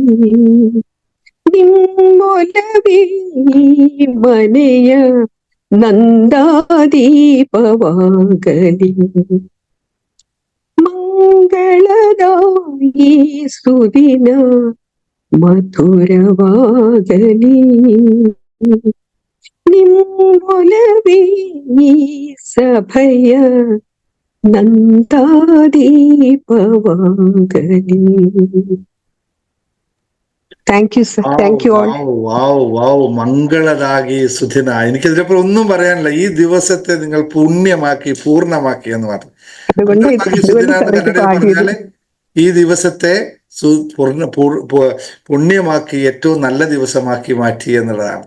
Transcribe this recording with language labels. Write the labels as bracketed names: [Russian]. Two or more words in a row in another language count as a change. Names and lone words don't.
[Kannada] ನಿಮ್ಮೊಲವೇ ಮನೆಯ ನಂದಾದೀಪವಾಗಲಿ ಮಂಗಳದಾಯಿ ಸುದಿನ ಮಧುರವಾಗಲಿ ನಿಮ್ಮೊಲವೇ ಈ ಸಭೆಯ ನಂದಾದೀಪವಾಗಲಿ. [English] thank you sir, thank you all. [Malayalam] വാവ് [Kannada] ಮಂಗಳರಾಗಿ ಸುಧಿನ. [Malayalam] എനിക്കിതിനപ്പുറം ഒന്നും പറയാനില്ല. ഈ ദിവസത്തെ നിങ്ങൾ പുണ്യമാക്കി പൂർണ്ണമാക്കി എന്ന് പറഞ്ഞു. [Kannada] ಮಂಗಳರಾಗಿ ಸುಧಿನ [Malayalam] എന്ന് കന്നഡയിൽ പറഞ്ഞാല് ഈ ദിവസത്തെ പുണ്യമാക്കി ഏറ്റവും നല്ല ദിവസമാക്കി മാറ്റി എന്നുള്ളതാണ്.